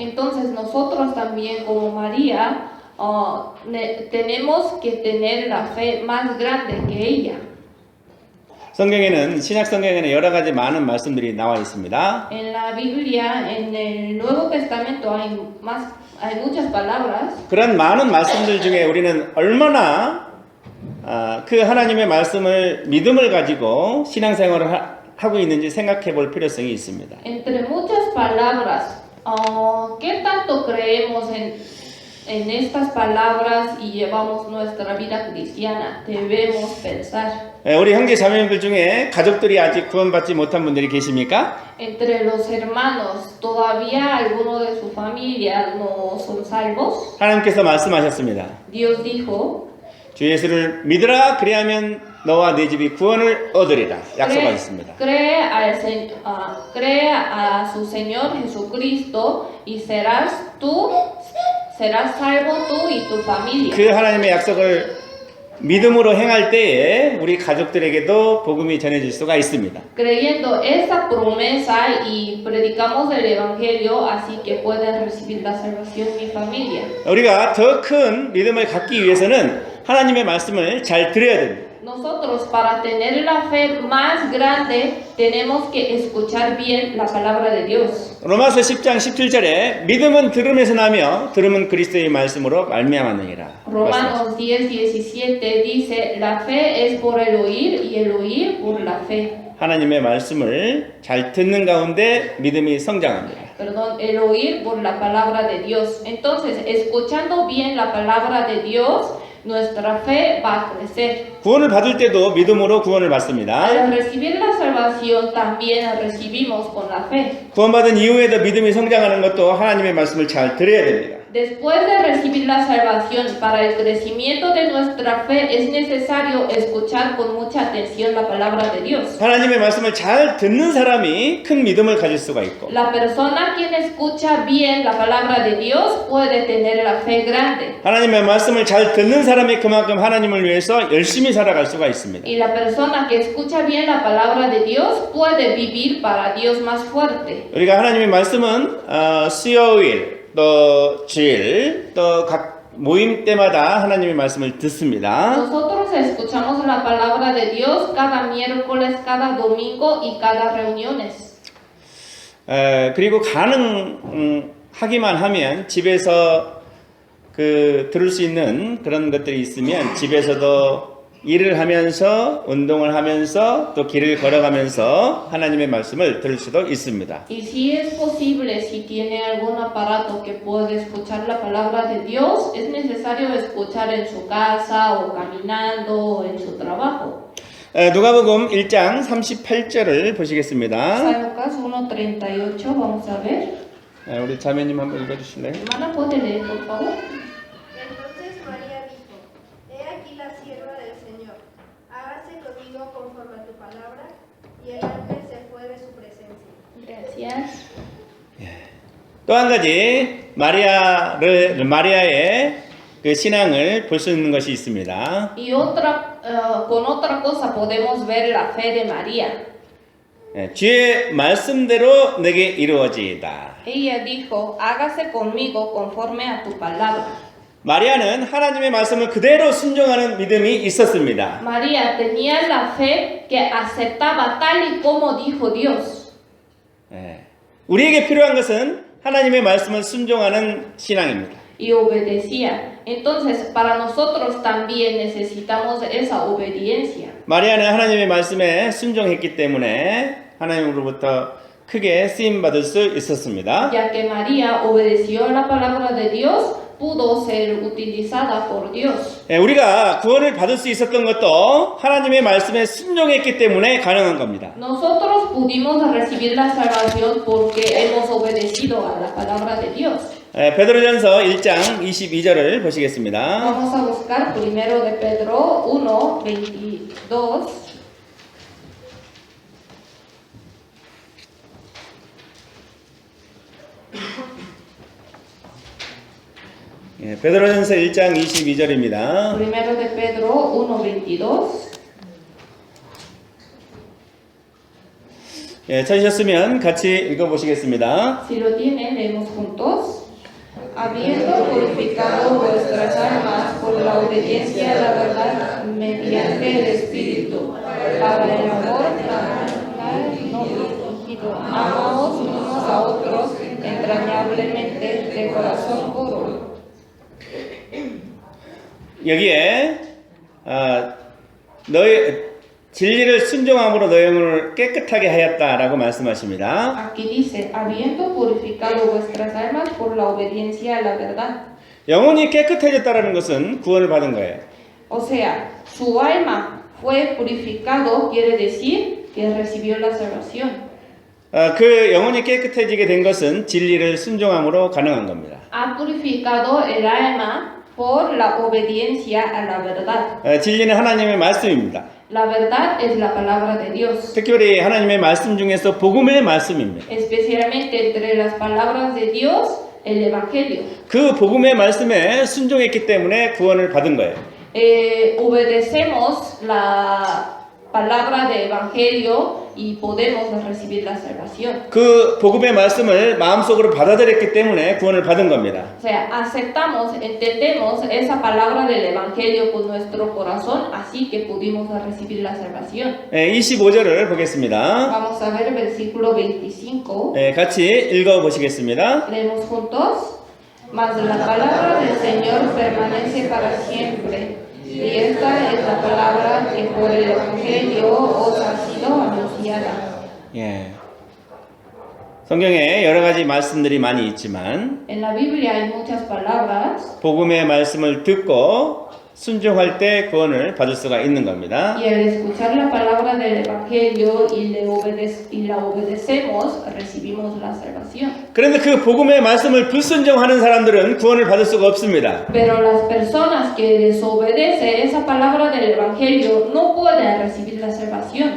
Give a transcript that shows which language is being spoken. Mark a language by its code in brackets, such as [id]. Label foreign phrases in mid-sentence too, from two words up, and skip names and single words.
[es] Entonces nosotros también como María tenemos que tener la fe más grande que ella. [ko] 성경에는 신약 성경에는 여러 가지 많은 말씀들이 나와 있습니다. [es] En la Biblia, en el Nuevo Testamento hay muchas palabras. [ko] 그런 많은 말씀들 중에 우리는 얼마나 그 하나님의 말씀을 믿음을 가지고 신앙생활을 하고 있는지 생각해 볼 필요성이 있습니다. [es] Entre muchas palabras, ¿qué tanto creemos en estas palabras y llevamos nuestra vida cristiana? Debemos pensar. [ko] 우리 형제 자매님들 중에 가족들이 아직 구원받지 못한 분들이 계십니까? [es] Entre los hermanos, ¿todavía alguno de su familia no son salvos? [ko] 하나님께서 말씀하셨습니다. [es] Dios dijo, [ko] 주 예수를 믿으라 그리하면 너와 네 집이 구원을 얻으리라 약속하셨습니다. [es] cree a su Señor Jesucristo y serás salvo tú y tu familia. [ko] 그 하나님의 약속을 믿음으로 행할 때에 우리 가족들에게도 복음이 전해질 수가 있습니다. [es] Creyendo esa promesa y predicamos el evangelio, así que pueden recibir la salvación mi familia. [ko] 우리가 더 큰 믿음을 갖기 위해서는 하나님의 말씀을 잘 들어야 됩니다. [es] Nosotros para tener la fe más grande tenemos que escuchar bien la palabra de Dios. [ko] 로마서 10장 17절에 믿음은 들음에서 나며 들음은 그리스도의 말씀으로 말미암았느니라. [es] Romanos 10:17 dice, la fe es por el oír y el oír por la fe. [ko] 하나님의 말씀을 잘 듣는 가운데 믿음이 성장합니다. [es] Perdón, el oír por la palabra de Dios. Entonces, escuchando bien la palabra de Dios, nuestra fe va a crecer. [ko] 구원을 받을 때도 믿음으로 구원을 받습니다. [es] Al recibir la salvación también la recibimos con la fe. [ko] 구원받은 이후에도 믿음이 성장하는 것도 하나님의 말씀을 잘 들어야 됩니다. [es] Después de recibir la salvación, para el crecimiento de nuestra fe es necesario escuchar con mucha atención la palabra de Dios. [ko] 하나님의 말씀을 잘 듣는 사람이 큰 믿음을 가질 수가 있고 [es] La persona quien escucha bien la palabra de Dios puede tener la fe grande. [ko] 하나님의 말씀을 잘 듣는 사람이 그만큼 하나님을 위해서 열심히 살아갈 수가 있습니다. [es] Y la persona que escucha bien la palabra de Dios puede vivir para Dios más fuerte. [ko] 우리가 하나님의 말씀은 수요일 또 주일 또 각 모임 때마다 하나님의 말씀을 듣습니다. [es] Nosotros escuchamos la palabra de Dios cada miércoles, cada domingo y cada reuniones. [ko] 그리고 가능하기만 하면 집에서 들을 수 있는 그런 것들이 있으면 집에서도 일을 하면서 운동을 하면서 또 길을 걸어가면서 하나님의 말씀을 들을 수도 있습니다. [es] Y si es posible, si tiene algún aparato que puede escuchar la palabra de Dios, es necesario escuchar en su casa o caminando o en su trabajo. [ko] 누가복음 1장 38절을 보시겠습니다. [es] San Lucas 1:38, vamos a ver. [ko] 우리 자매님 한번 읽어주실래요? [es] Hermana, ¿puede leer, por favor? Entonces María dijo, he aquí la sierva del Señor, hágase conmigo conforme a tu palabra, y el ángel se fue de su presencia. Gracias. [ko] 또 한 가지 마리아의 그 신앙을 볼 수 있는 것이 있습니다. [es] Y con otra cosa podemos ver la fe de María. [ko] 주의 말씀대로 내게 이루어지이다. [es] Ella dijo, hágase conmigo conforme a tu palabra. [ko] 마리아는 하나님의 말씀을 그대로 순종하는 믿음이 있었습니다. [es] María tenía la fe que aceptaba tal y como dijo Dios. [ko] 우리에게 필요한 것은 하나님의 말씀을 순종하는 신앙입니다. [es] Y obedecía. Entonces, para nosotros también necesitamos esa obediencia. [ko] 마리아는 하나님의 말씀에 순종했기 때문에 하나님으로부터 크게 쓰임 받을 수 있었습니다. [es] Ya que María obedeció la palabra de Dios, pudo ser utilizada por Dios. [ko] 우리가 구원을 받을 수 있었던 것도 하나님의 말씀에 순종했기 때문에 가능한 겁니다. [es] Nosotros pudimos recibir la salvación porque hemos obedecido a la palabra de Dios. [ko] 베드로전서 1장 22절을 보시겠습니다. [es] Vamos a buscar primero de Pedro 1:22. [ko] 베드로전서 1장 22절입니다. [es] Primero de Pedro 1:22. [ko] 찾으셨으면 같이 읽어보시겠습니다. [es] Si lo tienen, leemos juntos. Habiendo purificado vuestras almas por la obediencia a la verdad mediante el Espíritu, para el amor fraternal no fingido, amaos unos a otros entrañablemente de corazón puro. [ko] 여기에 너희 진리를 순종함으로 너희 영혼을 깨끗하게 하였다라고 말씀하십니다. [es] Aquí dice, habiendo purificado vuestras almas por la obediencia a la verdad. [ko] 영혼이 깨끗해졌다라는 것은 구원을 받은 거예요. [es] O sea, su alma fue purificado, quiere decir que recibió la salvación. [ko] 그 영혼이 깨끗해지게 된 것은 진리를 순종함으로 가능한 겁니다. [es] Ha purificado el alma por la obediencia a la verdad. [ko] 진리는 하나님의 말씀입니다. [es] La verdad es la palabra de Dios. [ko] 특별히 하나님의 말씀 중에서 복음의 말씀입니다. [es] Especialmente entre las palabras de Dios, el Evangelio. [ko] 그 복음의 말씀에 순종했기 때문에 구원을 받은 거예요. [es] Obedecemos la palabra de Evangelio y podemos recibir la salvación. [ko] 그 복음의 말씀을 마음속으로 받아들였기 때문에 구원을 받은 겁니다. [es] O sea, aceptamos, entendemos esa palabra del Evangelio con nuestro corazón, así que pudimos recibir la salvación. [ko] 25절을 보겠습니다. [es] Vamos a ver el versículo 25. [ko] 같이 읽어보시겠습니다. [es] Leemos juntos. Mas la palabra del Señor permanece para siempre. Y esta es la palabra que por el Evangelio os ha sido anunciada. [ko] 성경에 여러 가지 말씀들이 많이 있지만 [es] En la Biblia hay muchas palabras. [ko] 복음의 말씀을 듣고 순종할 때 구원을 받을 수가 있는 겁니다. [es] Y al escuchar la palabra del Evangelio y la obedecemos, recibimos la salvación. [ko] 그런데 그 복음의 말씀을 불순종하는 사람들은 구원을 받을 수가 없습니다. [es] Pero las personas que desobedecen esa palabra del Evangelio no pueden recibir la salvación.